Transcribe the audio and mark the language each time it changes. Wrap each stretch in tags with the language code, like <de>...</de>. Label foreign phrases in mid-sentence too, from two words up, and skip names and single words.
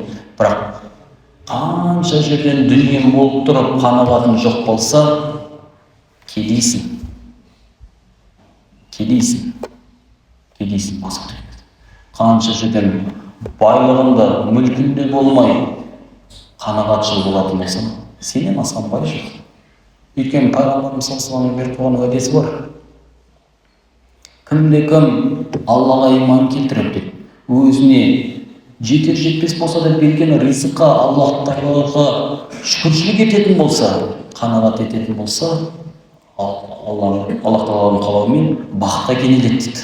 <kk>Бірақ қанша жерден дүние болып тұрып қанағатың жоқ болса, кедейсің. Қанша жерден байлығында, мүлкінде болмай қанағатшыл болатын болсаң, сенен асқан бай жоқ. Өйткені пайғамбарымыз</kk> <ar>صلى الله عليه وسلم</ar> <kk>хадисі бар. Кім Аллаға иман келтіріп деп, өзіне жетер жетпес болса да берген ризыққа, Аллах Тағалаға шүкіршілік ететін болса, қанағат ететін болса, Аллах Тағаланың қалауымен бақытқа кенеледі дейді.</kk>